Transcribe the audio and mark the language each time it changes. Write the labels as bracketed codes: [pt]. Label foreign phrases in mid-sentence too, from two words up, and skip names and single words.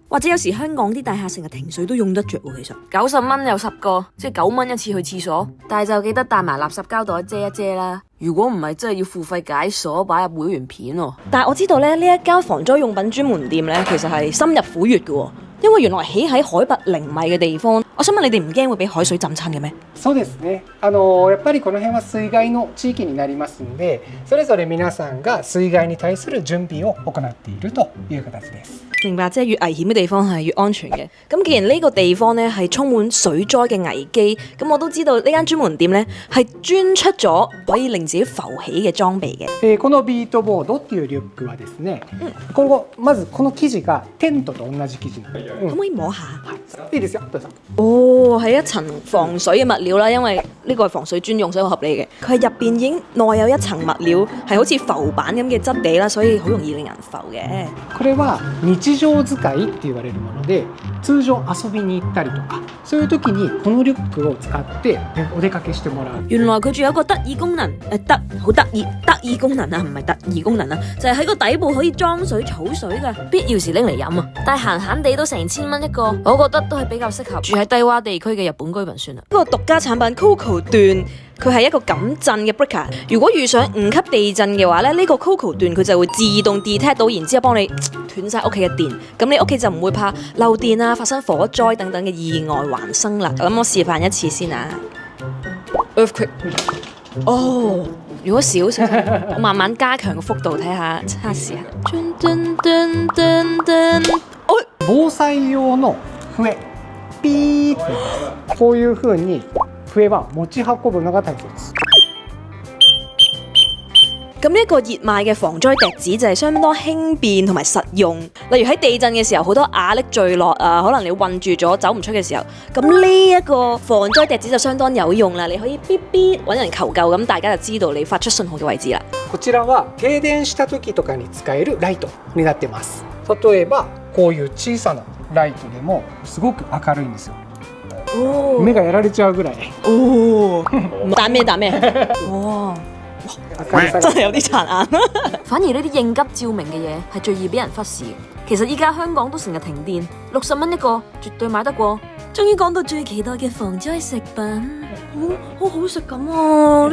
[yue] 或者有時香港啲大廈成日停水都用得着喎。其實90蚊有10個，即係9蚊一次去廁所，但係就記得帶埋垃圾膠袋遮一遮啦。如果唔係真係要付費解鎖擺入會員片喎。但係我知道咧，呢一間防災用品專門店咧，其實係深入虎穴嘅喎，因為原來起喺海拔0米嘅地方。我想問你哋唔驚會俾海水浸親嘅咩？ [ja] そうですね。やっぱりこの辺は水害の地域になりますので、それぞれ皆さんが水害に対する準備を行っているという形です。 [yue] 明白，即係越危險嘅地方係越安全嘅。咁既然呢個地方咧係充滿水災嘅危機，咁我都知道呢間專門店咧係專出咗可以令自己浮起嘅裝備嘅。 [ja] このビートボードっていうリュックはですね、今後まずこの生地がテントと同じ生地なので、 [yue] 可唔可以摸下？ [ja] いいですよ、どうぞ。 [yue] 哦，係一層防水嘅物料啦，因為呢個係防水專用，所以好合理嘅。佢係入邊已經內有一層物料，係好似浮板咁嘅質地啦，所以好容易令人浮嘅。 [ja] これは日常使いって言われるもので、通常遊びに行ったりとかそういう時にこのリュックを使ってお出かけしてもらう。 [yue] 原來佢仲有個得意功能，好得意功能啊，唔係特異功能啊，就係喺個底部可以裝水儲水㗎，必要時拎嚟飲啊。但係閒閒地都成千蚊一個，我覺得都係比較適合住喺低洼地區嘅日本居民算啦。呢個獨家產品 Coco 段。佢係一個感震嘅 breaker， 如果遇上5級地震嘅話咧，呢個 Coco 段佢就會自動 detect 到，然之後幫你斷晒屋企嘅電，咁你屋企就唔會怕漏電啊、發生火災等等嘅意外環生啦。咁我示範一次先啊 ，earthquake， 哦，如果少少，我慢慢加強個幅度睇下，測試下。 [ja] 防災用の笛、ピーってこういう風に。笛は持ち運ぶのが大切。 [yue] 咁呢一個熱賣嘅防災笛子就係相當輕便同埋實用。例如喺地震嘅時候，好多瓦礫墜落啊，可能你困住咗走唔出嘅時候，咁呢一個防災笛子就相當有用啦。你可以嗶嗶揾人求救，咁大家就知道你發出信號嘅位置啦。 [ja] こちらは停電した時とかに使えるライトになってます。例えばこういう小さなライトでもすごく明るいんですよ。目がやられちゃうぐらい。 [yue] 打咩？哇！真係有啲殘眼。反而呢啲應急照明嘅嘢係最易俾人忽視嘅。其實依家香港都成日停電，60蚊一個，絕對買得過。終於講到最期待嘅防災食品，好好食咁啊！